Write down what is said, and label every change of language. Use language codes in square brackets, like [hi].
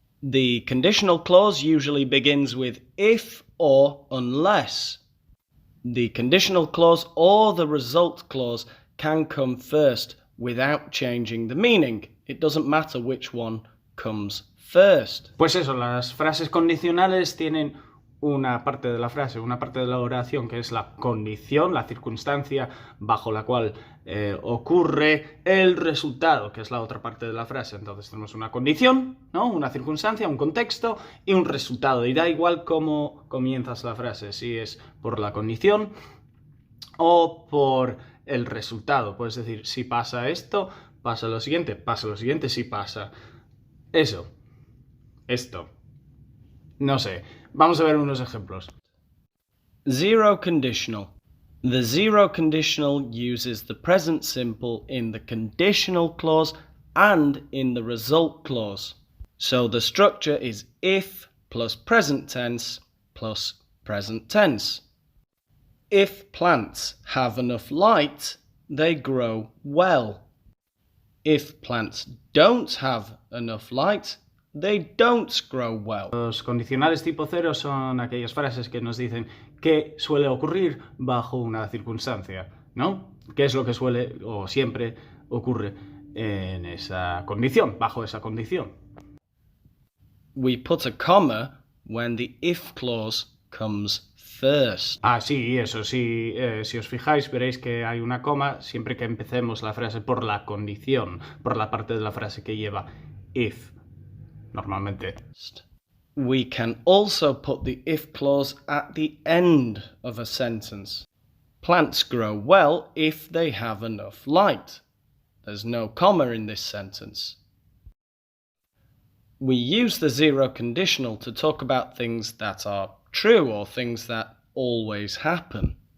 [en] The conditional clause usually begins with if or unless. The conditional clause or the result clause can come first without changing the meaning. It doesn't matter which one comes first. [es] Pues eso, las frases condicionales tienen una parte de la frase, una parte de la oración que es la condición, la circunstancia bajo la cual ocurre el resultado, que es la otra parte de la frase. Entonces tenemos una condición, ¿no? Una circunstancia, un contexto y un resultado. Y da igual cómo comienzas la frase, si es por la condición o por el resultado. Puedes decir, si pasa esto, pasa lo siguiente, si pasa eso, esto. No sé. Vamos a ver unos ejemplos. [en] Zero conditional. The zero conditional uses the present simple in the conditional clause and in the result clause. So the structure is if plus present tense plus present tense. If plants have enough light, they grow well. If plants don't have enough light, they don't grow well. [es] Los condicionales tipo 0 son aquellas frases que nos dicen qué suele ocurrir bajo una circunstancia, ¿no? ¿Qué es lo que suele o siempre ocurre en esa condición, bajo esa condición? [en] We put a comma when the if clause comes first. [es] Ah, sí, eso sí. Si os fijáis, veréis que hay una coma siempre que empecemos la frase por la condición, por la parte de la frase que lleva if. Normalmente. [en] We can also put the if clause at the end of a sentence. Plants grow well if they have enough light. There's no comma in this sentence. We use the zero conditional to talk about things that are true or things that always happen.